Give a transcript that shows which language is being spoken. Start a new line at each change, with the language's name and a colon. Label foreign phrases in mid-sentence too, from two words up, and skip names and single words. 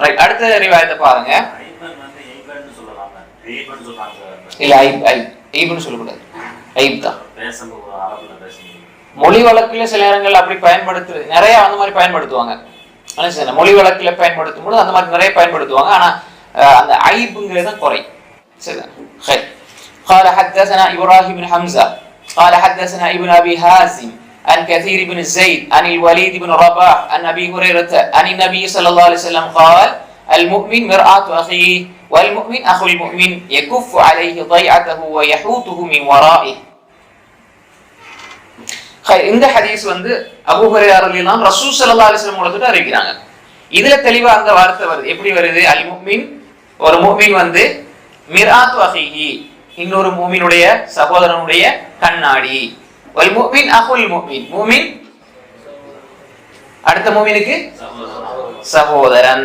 Tamil: ரைட், அடுத்த ரிவாயத்தை பாருங்க. இல்ல ஐப்னு சொல்லக்கூடாது, ஐப் தான். மொழி வழக்குல சில நேரங்கள் அப்படி பயன்படுத்து நிறைய அந்த மாதிரி பயன்படுத்துவாங்க. மொழி வழக்குல பயன்படுத்தும் போது அந்த மாதிரி நிறைய பயன்படுத்துவாங்க. ஆனா அந்த ஐபுங்கிறது தான் குறை.
Arabic: قال حدثنا إبراهيم بن حمزة قال حدثنا ابن أبي حازم عن كثير بن زيد عن الوليد بن رباح عن أبي هريرة عن النبي صلى الله عليه وسلم قال المؤمن مرآة أخيه والمؤمن أخو المؤمن يكف عليه ضيعته ويحوطه من ورائه.
Tamil: இந்த ஹதீஸ் வந்து அபூ ஹுரைரா
Arabic: رضي الله عنه
Tamil: ரசூல்
Arabic: صلى الله عليه وسلم
Tamil: மூலத்துல அறிவிக்கிறாங்க. இதுல தெளிவா அந்த வார்த்தை வருது. எப்படி வருது?
Arabic: المؤمن,
Tamil: ஒரு முஃமின் வந்து
Arabic: مرآة أخيه,
Tamil: இன்னொரு முஃமினுடைய சகோதரனுடைய கண்ணாடி.
Arabic: والمؤمن أخو المؤمن,
Tamil: முஃமின் அடுத்த முஃமினுக்கு சகோதரன்.